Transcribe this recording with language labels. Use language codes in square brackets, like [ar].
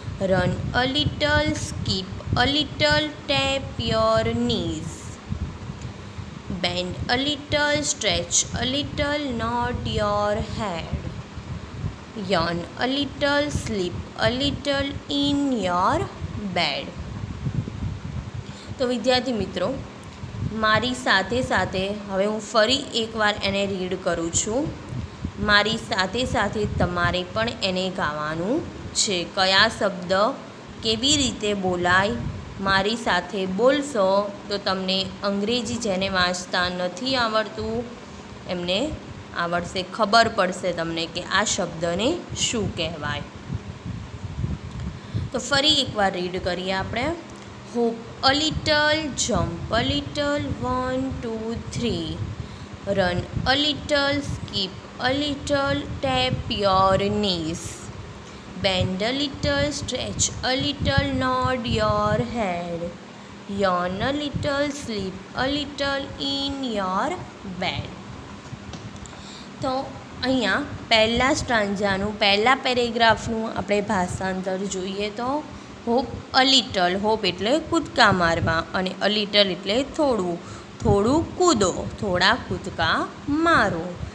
[en] Run a little, skip a little, tap your knees. Bend a little, stretch a little, nod your head. Yawn a little, sleep a little in your bed. [gu] તો વિદ્યાર્થી મિત્રો, મારી સાથે સાથે હવે હું ફરી એકવાર એને રીડ કરું છું. મારી સાથે સાથે તમારે પણ એને ગાવાનું છે. કયા શબ્દ કેવી રીતે બોલાય, મારી સાથે બોલશો તો તમને અંગ્રેજી જેને વાંચતા નથી આવડતું એમને આવડશે, ખબર પડશે તમને કે આ શબ્દને શું કહેવાય. તો ફરી એકવાર રીડ કરીએ આપણે. [en] hop a little, jump a little, [gu] 1 2 3. [en] Run a little, skip a little, tap your knees. Bend a little, stretch a little, nod your head. Yawn a little, sleep a little in your bed. [gu] તો અહીંયા પહેલાં સ્ટ્રાન્જાનું, પહેલા પેરેગ્રાફનું આપણે ભાષાંતર જોઈએ તો [en] Hop a little. [gu] Hope એટલે કૂદકા મારવા અને અ લિટલ એટલે થોડું, થોડું કૂદો, થોડા કૂદકા મારો.